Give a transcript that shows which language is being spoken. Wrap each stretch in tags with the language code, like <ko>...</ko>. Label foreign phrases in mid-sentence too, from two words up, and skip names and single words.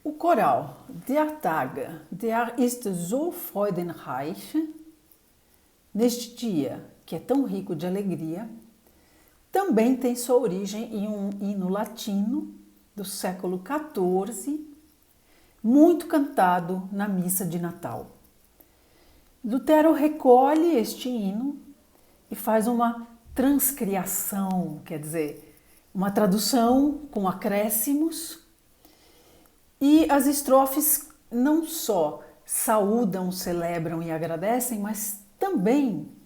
<de>coral Der Tage, der ist so freudenreich,</de> <pt>neste dia que é tão rico de alegria, também tem sua origem em um hino latino do século XIV, muito cantado na missa de Natal. Lutero recolhe este hino e faz uma transcriação, quer dizer, uma tradução com acréscimos, e as estrofes não só saúdam, celebram e agradecem, mas também</pt>